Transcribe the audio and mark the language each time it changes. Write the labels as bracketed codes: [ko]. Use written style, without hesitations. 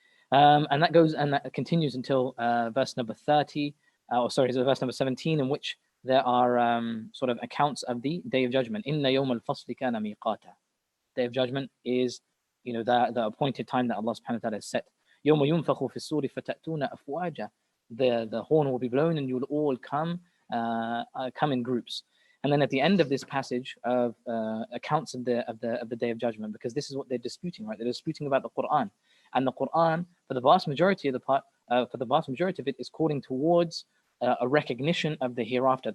[en] And that continues until verse number 30, verse number 17, in which there are sort of accounts of the Day of Judgment. [ar] Inna yawm al-fasli kana miqata. [en] Day of Judgment is, the appointed time that Allah subhanahu wa ta'ala has set. [ar] يوم ينفخ في الصور فتأتون أفواجا. [en] The horn will be blown and you will all come in groups. And then at the end of this passage of accounts of the Day of Judgment, because this is what they're disputing, right? They're disputing about the Qur'an, and the Qur'an, for the vast majority of it, is calling towards a recognition of the hereafter.